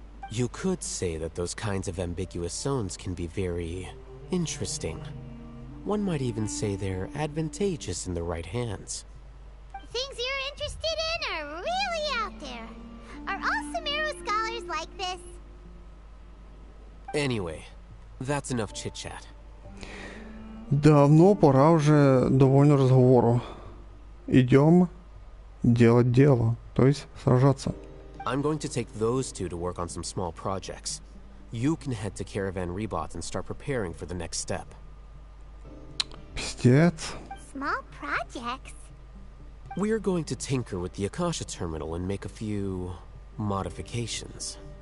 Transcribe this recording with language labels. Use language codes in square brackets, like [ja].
[en] You could say that those kinds of ambiguous zones can be very interesting. One might even say they're advantageous in the right hands. Things you're interested in are really out there. Are all Sumeru scholars like this? Anyway, that's enough chit-chat. [ru] Давно пора уже довольно разговору. Идем делать дело, то есть сражаться. [en] I'm going to take those two to work on some small projects. You can head to Caravan Rebot and start preparing for the next step. [ru] Пиздец. [en] Small projects? We're going to tinker with the Akasha terminal and make a few modifications.